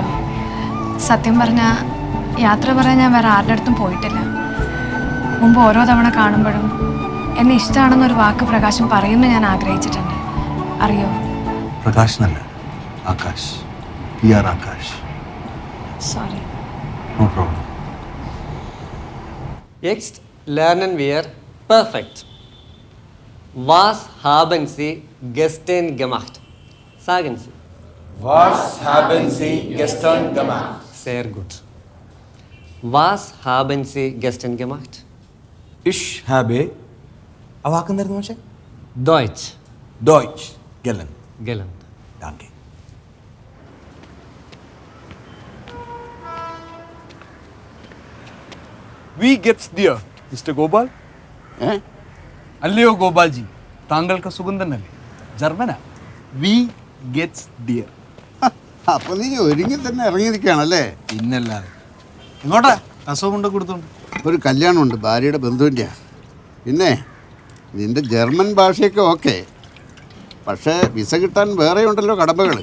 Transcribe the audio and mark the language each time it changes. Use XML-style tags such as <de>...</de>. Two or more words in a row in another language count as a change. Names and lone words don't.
<ml>സത്യം പറഞ്ഞാൽ യാത്ര പറയാൻ ഞാൻ വേറെ ആരുടെ അടുത്തും പോയിട്ടില്ല. മുമ്പ് ഓരോ തവണ കാണുമ്പോഴും എന്നെ ഇഷ്ടമാണെന്നൊരു വാക്ക് പ്രകാശം പറയുമെന്ന് ഞാൻ ആഗ്രഹിച്ചിട്ടുണ്ട്. അറിയോ? പ്രകാശ് എന്നല്ല, ആകാശ്. PR ആകാശ്. സോറി.</ml> <en>no problem.</en> <de>Jetzt lernen wir perfekt. Was haben Sie gestern gemacht? Sagen Sie. Was haben Sie gestern gemacht? Sehr gut. Was haben Sie gestern gemacht? Ich habe.</de> <ml>ആ വാക്കെന്തായിരുന്നു പക്ഷേ?</ml> <de>Deutsch Deutsch gelernt. gelernt. Danke. Wie geht's dir, Mr. Gopal?</de> <ml>അല്ലയോ ഗോപാൽജി, താങ്കൾക്ക് സുഖം തന്നെയല്ലേ?</ml> <de>ജർമ്മനാ. wie geht's dir.</de> <ml>അപ്പൊ നീ ഒരുങ്ങി തന്നെ ഇറങ്ങിയിരിക്കുകയാണല്ലേ? പിന്നല്ലാതെ. എങ്ങോട്ടാ? അസുഖം കൊണ്ട് കൊടുത്തോണ്ട് ഒരു കല്യാണമുണ്ട്, ഭാര്യയുടെ ബന്ധുവിൻ്റെയാ. പിന്നെ നിന്റെ ജർമ്മൻ ഭാഷയൊക്കെ ഓക്കെ, പക്ഷേ വിസ കിട്ടാൻ വേറെ ഉണ്ടല്ലോ കടമ്പകൾ.</ml>